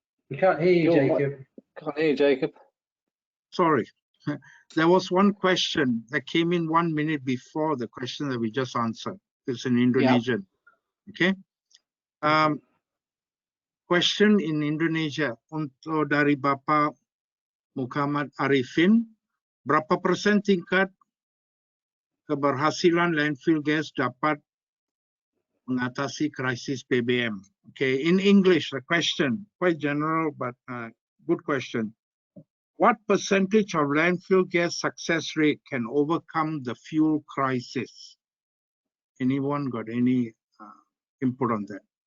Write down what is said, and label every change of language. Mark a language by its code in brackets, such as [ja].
[en] We can't hear you, Jacob. Can't hear you, Jacob. Sorry. There was one question that came in 1 minute before the question that we just answered. It's in Indonesian. Okay. Question in Indonesia [id] untuk dari Bapak Muhammad Arifin, berapa persen tingkat keberhasilan landfill gas dapat mengatasi krisis BBM? [en] Okay, in English, the question quite general but good question. What percentage of landfill gas success rate can overcome the fuel crisis? Anyone got any input on that?